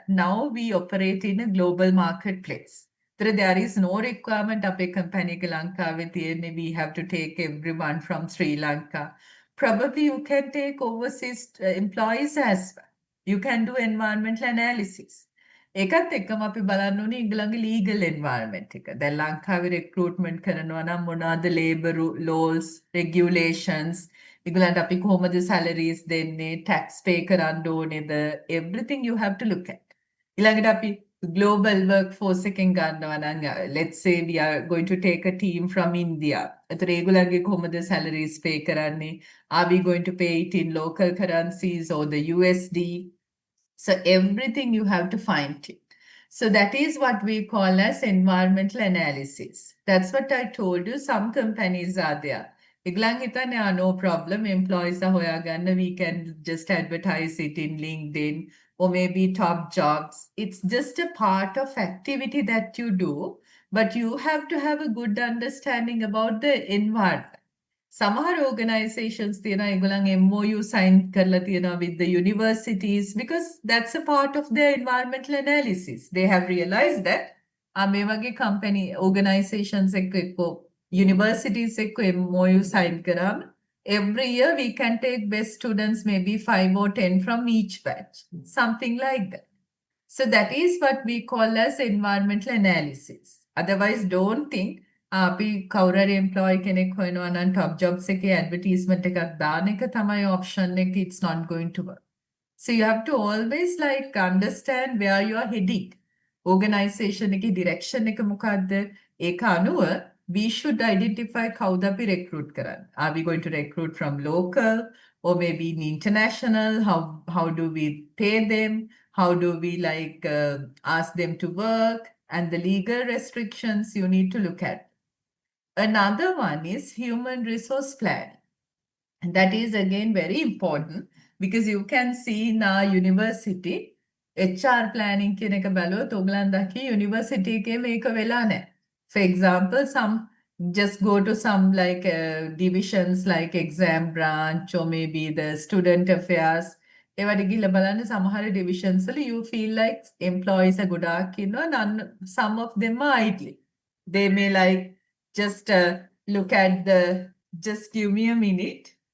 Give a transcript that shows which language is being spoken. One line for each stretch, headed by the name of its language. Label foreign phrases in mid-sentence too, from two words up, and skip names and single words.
English: Now we operate in a global marketplace. There is no requirement of a company Lanka with we have to take everyone from Sri Lanka. Probably you can take overseas employees as well. You can do environmental analysis.
Sinhala: ඒකත් එක්කම අපි බලන්න ඕනේ ඒගොල්ලන්ගේ
English: legal environment
Sinhala: එක. දැන් ලංකාවේ recruitment කරනවා නම් මොනවාද
English: labor laws, regulations,
Sinhala: ඒගොල්ලන්ට අපි කොහොමද salaries දෙන්නේ,
English: tax pay
Sinhala: කරන්න ඕනේද,
English: everything you have to look at.
Sinhala: ඊළඟට අපි
English: global workforce
Sinhala: එකෙන් ගන්නවා නම්
English: let's say we are going to take a team from India.
Sinhala: ඒතර ඒගොල්ලන්ගේ කොහොමද
English: salaries pay
Sinhala: කරන්නේ?
English: Are we going to pay it in local currencies or the USD? So everything you have to find it. So that is what we call as environmental analysis. That's what I told you. Some companies are there.
Sinhala: ඒගොල්ලන් හිතන්නේ
English: no problem. Employees are හොයාගන්න. We can just advertise it in LinkedIn or maybe top jobs. It's just a part of activity that you do, but you have to have a good understanding about the environment. සමහර organizations
Sinhala: තියෙනවා ඒගොල්ලන්
English: MOU sign
Sinhala: කරලා තියෙනවා
English: with the universities because that's a part of their environmental analysis. They have realized that
Sinhala: මේ වගේ
English: company organizations එක්ක universities එක්ක MOU sign කරාම every year we can take best students maybe 5 or 10 from each batch, something like that. So that is what we call as environmental analysis. Otherwise, don't think
Sinhala: අපි කවුරුහරි employee කෙනෙක් හොයනවා නම්
English: top jobs
Sinhala: එකේ advertisement එකක් දාන එක තමයි option එක.
English: It's not going to work. So you have to always like understand where you are heading.
Sinhala: Organization එකේ direction එක මොකක්ද? ඒක අනුව
English: we should identify
Sinhala: කවුද අපි recruit කරන්නේ.
English: Are we going to recruit from local or maybe in international? How do we pay them? How do we like ask them to work? And the legal restrictions you need to look at. Another one is human resource planning. And that is again very important because you can see in our university, HR planning
Sinhala: කියන එක බැලුවොත් ඔයගලන් දකි university එකේ මේක වෙලා නැහැ.
English: For example, some just go to some like divisions like exam branch or maybe the student affairs.
Sinhala: ඒවට ගිහිල්ලා බලන්න සමහර divisions වල
English: you feel like employees are
Sinhala: ගොඩාක් ඉන්නවා,
English: some of them are idle. They may like just look at just give me a minute.